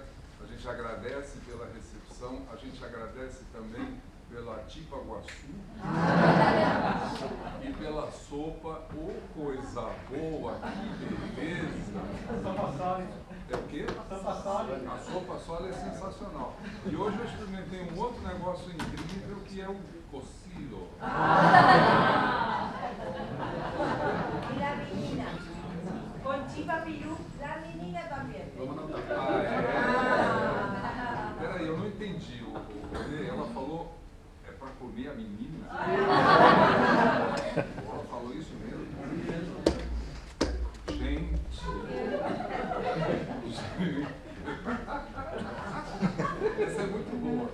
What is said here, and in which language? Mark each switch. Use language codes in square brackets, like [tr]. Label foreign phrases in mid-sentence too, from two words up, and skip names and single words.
[pt] A gente agradece pela recepção, a gente agradece também pela Tipaguaçu e pela sopa. Oh, coisa boa, que beleza! É o quê? A sopa sólida é sensacional. E hoje eu experimentei um outro negócio incrível que é o cocido. [es] E la menina. Con chipa piru, la menina também. [pt] Vamos anotar. Peraí, eu não entendi. Ela falou, é para comer a menina? Ela falou isso mesmo? Gente. Essa é muito boa.